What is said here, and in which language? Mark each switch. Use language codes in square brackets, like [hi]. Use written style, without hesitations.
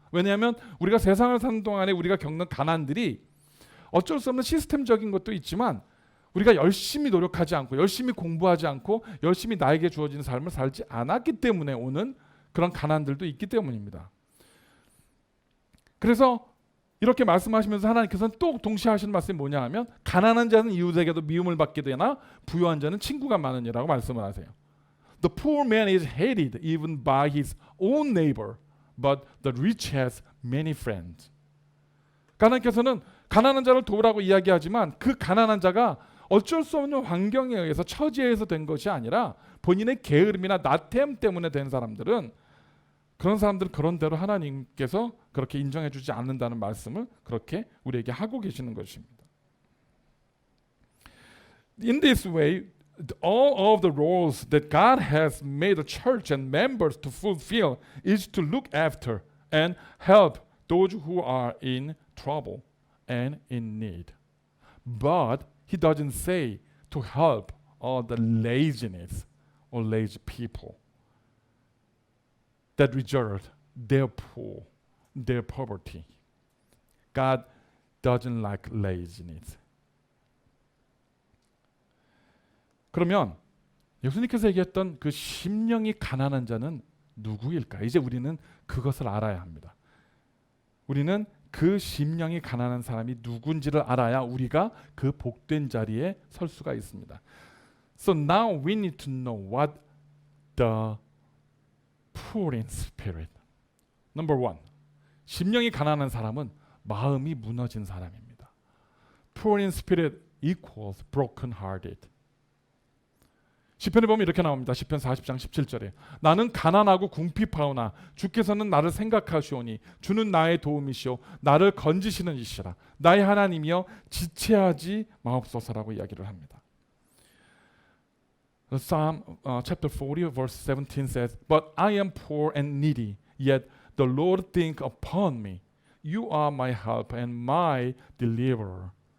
[ko] 왜냐하면 우리가 세상을 사는 동안에 우리가 겪는 가난들이 어쩔 수 없는 시스템적인 것도 있지만 우리가 열심히 노력하지 않고 열심히 공부하지 않고 열심히 나에게 주어진 삶을 살지 않았기 때문에 오는 그런 가난들도 있기 때문입니다. 그래서 이렇게 말씀하시면서 하나님께서는 또 동시에 하시는 말씀이 뭐냐 하면 가난한 자는 이웃에게도 미움을 받게 되나 부유한 자는 친구가 많으니라고 말씀을 하세요. [en] The poor man is hated even by his own neighbor, but the rich has many friends. [ko] 하나님께서는 가난한 자를 도우라고 이야기하지만 그 가난한 자가 어쩔 수 없는 환경에 의해서 처지에 의해서 된 것이 아니라 본인의 게으름이나 나태함 때문에 된 사람들은 그런 사람들은 그런 대로 하나님께서 그렇게 인정해 주지 않는다는 말씀을 그렇게 우리에게 하고 계시는 것입니다. [en] In this way, all of the roles that God has made the church and members to fulfill is to look after and help those who are in trouble and in need. But he doesn't say to help all the laziness or lazy people that result their poor, their poverty. God doesn't like laziness. [ko] 그러면 예수님께서 얘기했던 그 심령이 가난한 자는 누구일까? 이제 우리는 그것을 알아야 합니다. 우리는 그 심령이 가난한 사람이 누군지를 알아야 우리가 그 복된 자리에 설 수가 있습니다. [en] So now we need to know what the poor in spirit. Number one, [ko] 심령이 가난한 사람은 마음이 무너진 사람입니다. [en] Poor in spirit equals broken hearted. [ko] 시편에 보면 이렇게 나옵니다. 시편 40장 17절에 나는 가난하고 궁핍하오나 주께서는 나를 생각하시오니 주는 나의 도움이시오 나를 건지시는 이시라 나의 하나님이여 지체하지 마옵소서라고 이야기를 합니다. [en] Psalm chapter 40 verse 17 says, But I am poor and needy, yet the Lord think upon me. You are my help and my deliverer.